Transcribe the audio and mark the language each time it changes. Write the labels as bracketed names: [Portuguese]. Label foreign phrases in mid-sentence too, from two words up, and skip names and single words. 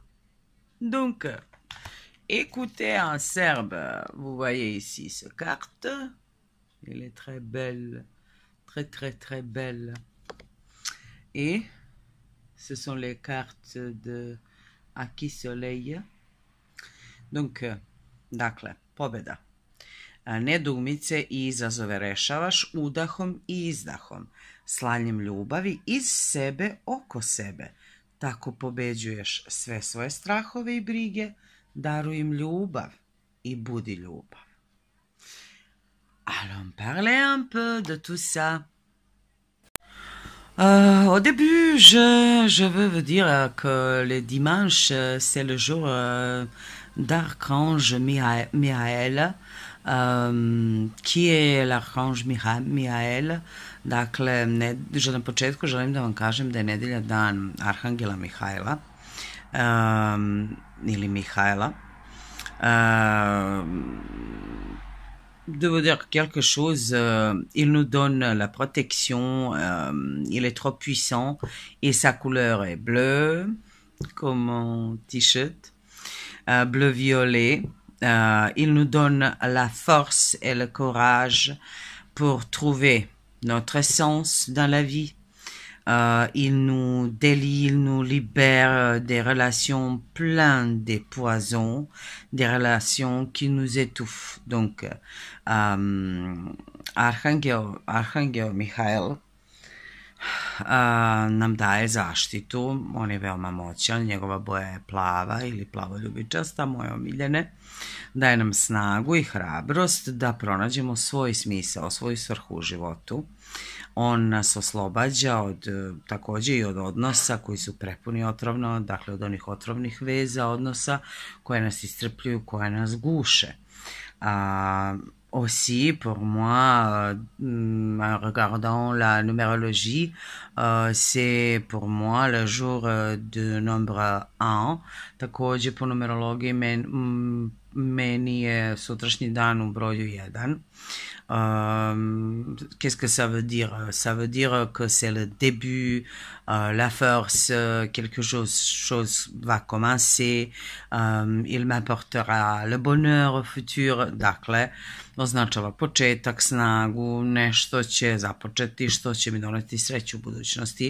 [French] Donc, écoutez en serbe, vous voyez ici cette carte. Elle est très belle, très très très belle. Et ce sont les cartes de Aki Soleil. Donc, [Serbian] dakle, pobjeda. Nedoumice i izazove rešavaš udahom i izdahom, slanjem ljubavi iz sebe oko sebe. Tako pobeđuješ sve svoje strahove i brige, daruj im ljubav i budi ljubav. [French] Allons parler un peu de tout ça. Au début, je veux vous dire que le dimanche, c'est le jour d'Archange Mihael, qui est l'Archange Mihael. [Serbian] Dakle, na početku želim da vam kažem da je nedelja dan Arhangela Mihajla, ili Mihajla. [French] De vous dire quelque chose, il nous donne la protection, il est trop puissant et sa couleur est bleue, comme mon t-shirt, bleu-violet. Il nous donne la force et le courage pour trouver notre essence dans la vie. Il nous délie, il nous libère des relations pleines de poisons, des relations qui nous étouffent. Donc, [Serbian] Arhangel Mihail nam daje zaštitu, on je veoma moćan, njegova boja je plava ili plavoljubičasta, moje omiljene, daje nam snagu i hrabrost da pronađemo svoj smisao, svoju svrhu u životu. On nas oslobađa od, takođe i od odnosa koji su prepuni otrovno, dakle od onih otrovnih veza, odnosa koje nas iscrpljuju, koje nas guše. [French] Aussi, pour moi, en regardant la numérologie, c'est pour moi le jour de nombre 1. [Serbian] Takođe, po numerologiji meni je sutrašnji dan u broju 1. [French] Qu'est-ce que ça veut dire? Ça veut dire que c'est le début, la force, quelque chose va commencer, il m'apportera le bonheur au futur, [Serbian] dakle, označava početak, snagu, nešto će započeti što će mi doneti sreću u budućnosti.